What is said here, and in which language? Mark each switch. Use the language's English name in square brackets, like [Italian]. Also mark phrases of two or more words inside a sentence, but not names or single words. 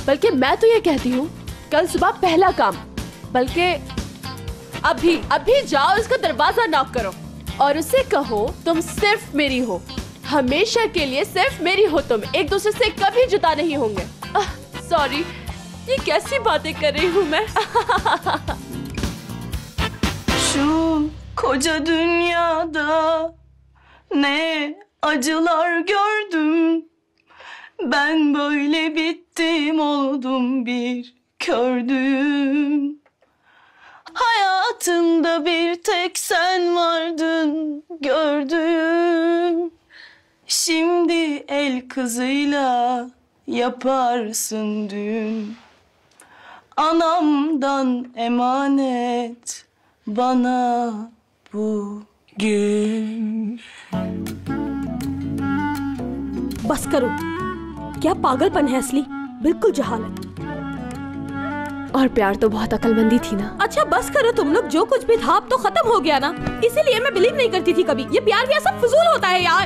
[Hindi] बल्कि मैं तो ये कहती हूँ कल सुबह पहला काम, बल्कि अभी जाओ उसका दरवाजा नॉक करो और उसे कहो तुम सिर्फ मेरी हो, हमेशा के लिए सिर्फ मेरी हो तुम, एक दूसरे से कभी जुदा नहीं होंगे। सॉरी, ये कैसी बातें कर रही हूँ मैं। [Turkish] Şu koca dünyada ne acılar gördüm. Ben böyle bittim oldum bir kördüm. Hayatımda bir tek sen vardın gördüm. Şimdi el kızıyla yaparsın düğün. Anamdan emanet bana bugün. [Hindi] बस करो, क्या पागलपन है असली, बिल्कुल जहालत। और प्यार तो बहुत अक्लमंदी थी ना। अच्छा बस करो तुम लोग, जो कुछ भी था अब तो खत्म हो गया ना। इसीलिए मैं बिलीव नहीं करती थी कभी, ये प्यार भी सब फजूल होता है यार।